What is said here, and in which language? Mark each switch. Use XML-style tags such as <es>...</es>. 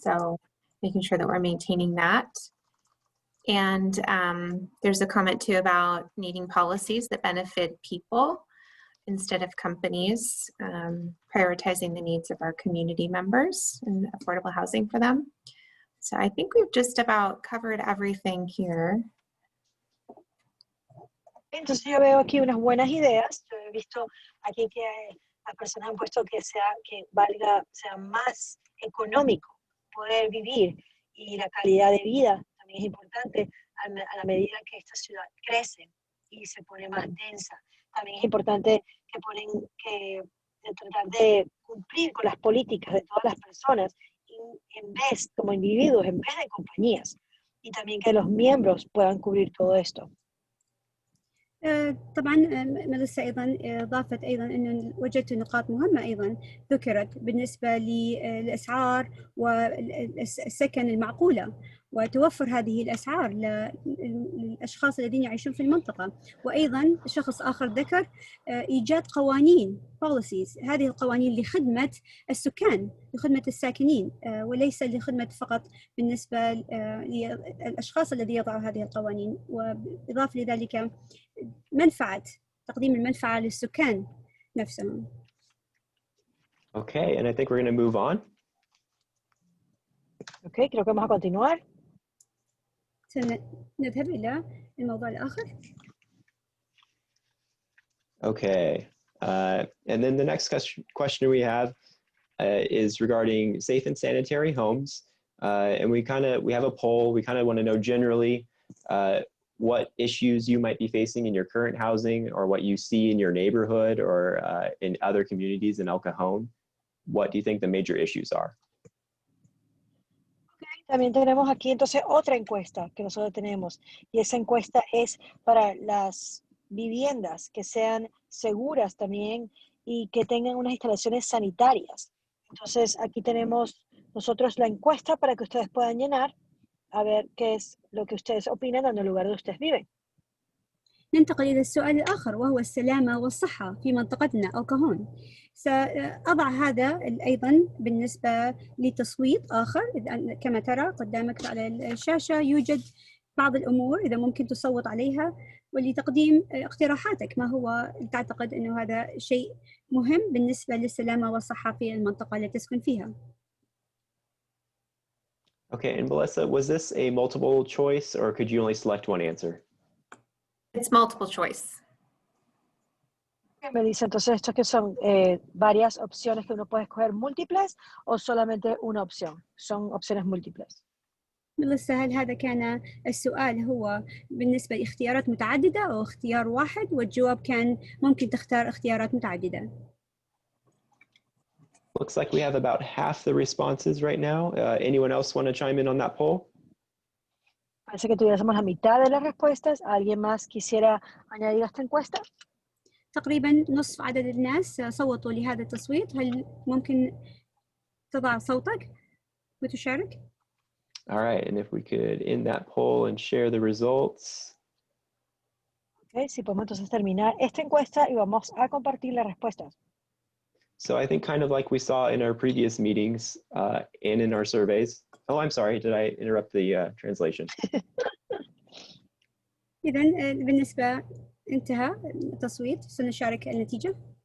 <en>So making sure that we're maintaining that. And there's a comment too about needing policies that benefit people instead of companies, prioritizing the needs of our community members and affordable housing for them. So I think we've just about covered everything here.</en> <es>Entonces yo veo aquí unas buenas ideas. Yo he visto aquí que las personas han puesto que sea más económico poder vivir y la calidad de vida también es importante a la medida que esta ciudad crece y se pone más densa. También es importante que ponen que tratar de cumplir con las políticas de todas las personas en vez, como individuos, en vez de compañías. Y también que los miembros puedan cubrir todo esto.</es> <ar>طبعا ميليسا أيضا ضافت أيضا أنه وجدت نقاط مهمة أيضا ذكرت بالنسبة للأسعار والسكن المعقولة وتوفر هذه الأسعار للأشخاص الذين يعيشون في المنطقة. وأيضا شخص آخر ذكر إيجاد قوانين policies، هذه القوانين لخدمة السكان لخدمة الساكنين وليس لخدمة فقط بالنسبة للأشخاص الذين يضعوا هذه القوانين، وإضافة لذلك منفعة تقديم المنفعة للسكان نفسهم.</ar> <en>Okay, and I think we're going to move on.</en> <es>Okay, creo que vamos a continuar.</es> <ar>نذهب إلى الموضوع الآخر.</ar> <en>Okay, and then the next question we have is regarding safe and sanitary homes. And we have a poll. We kind of want to know generally what issues you might be facing in your current housing or what you see in your neighborhood or in other communities in El Cajon. What do you think the major issues are?</en> <es>Okay, también tenemos aquí entonces otra encuesta que nosotros tenemos y esa encuesta es para las viviendas que sean seguras también y que tengan unas instalaciones sanitarias. Entonces aquí tenemos nosotros la encuesta para que ustedes puedan llenar a ver qué es lo que ustedes opinan en el lugar donde ustedes viven.</es> <ar>ننتقل إلى السؤال الآخر وهو السلامة والصحة في منطقتنا أو كهون. سأضع هذا أيضا بالنسبة لتصويت آخر. كما ترى قدامك على الشاشة يوجد بعض الأمور إذا ممكن تصوت عليها ولتقديم اقتراحاتك. ما هو تعتقد أنه هذا شيء مهم بالنسبة للسلامة والصحة في المنطقة التي تسكن فيها؟</ar> <en>Okay, and Melissa, was this a multiple choice or could you only select one answer? It's multiple choice.</en> <es>Me dice entonces estos que son varias opciones que uno puede escoger múltiples o solamente una opción. Son opciones múltiples.</es> <ar>ميليسا، هل هذا كان السؤال هو بالنسبة لاختيارات متعددة أو اختيار واحد؟ والجواب كان ممكن تختار اختيارات متعددة.</ar> <en>Looks like we have about half the responses right now. Anyone else want to chime in on that poll?</en> <es>Parece que tuviésemos la mitad de las respuestas. ¿Alguien más quisiera añadir a esta encuesta?</es> <ar>تقريبا نصف عدد الناس صوتوا لهذا التصويت. هل ممكن تضع صوتك وتشارك؟</ar> <en>All right, and if we could end that poll and share the results.</en> <es>Okay, si podemos entonces terminar esta encuesta y vamos a compartir las respuestas.</es> <en>So I think kind of like we saw in our previous meetings and in our surveys. Oh, I'm sorry, did I interrupt the translation?</en> <ar>إذن بالنسبة انتهى التصويت سنشارك النتيجة.</ar>